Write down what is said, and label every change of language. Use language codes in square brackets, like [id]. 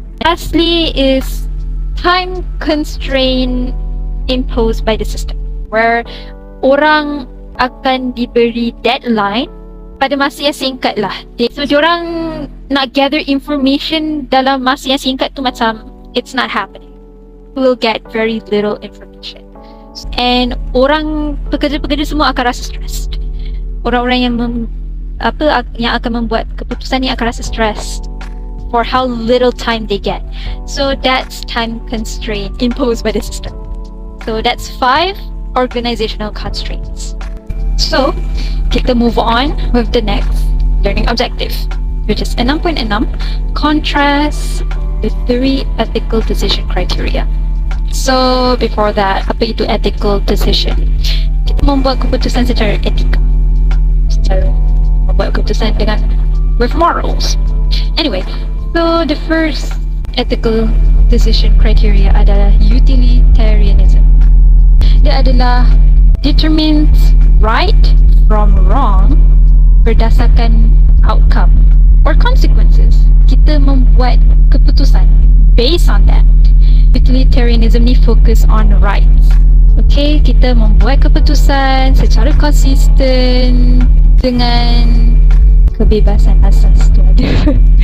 [en] Lastly is time constraint imposed by the system, where [ms] orang akan diberi deadline pada masa yang singkat lah. So diorang nak gather information dalam masa yang singkat tu macam [en] it's not happening. We'll get very little information. [ms] And pekerja-pekerja semua akan rasa stressed. Orang-orang yang yang akan membuat keputusan ni akan rasa stressed [en] for how little time they get. So that's time constraint imposed by the system. So that's 5 organizational constraints. So kita move on with the next learning objective, which is 6.6, contrast the 3 ethical decision criteria. So before that, [ms] apa itu [en] ethical decision? [ms] Kita membuat keputusan secara etika, secara membuat keputusan dengan [en] with morals. Anyway, so the first ethical decision criteria adalah utilitarianism. [ms] Dia adalah [en] determines right from wrong berdasarkan outcome or consequences. [ms] Kita membuat keputusan [en] based on that. [ms] Utilitarianism ni fokus on rights. Okay, kita membuat keputusan secara konsisten dengan kebebasan asas tu ada.